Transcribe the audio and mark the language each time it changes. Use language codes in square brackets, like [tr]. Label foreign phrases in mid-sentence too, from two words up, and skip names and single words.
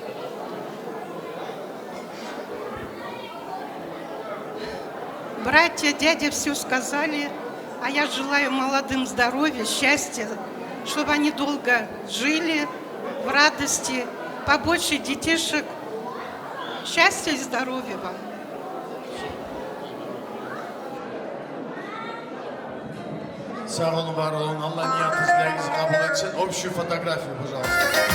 [ru] Братья, дядя все сказали, а я желаю молодым здоровья, счастья, чтобы они долго жили в радости, побольше детишек. Счастья и здоровья вам. [tr] Sağ olun, var olun. Allah niyetinizi kabul etsin. [ru] Общую фотографию, пожалуйста.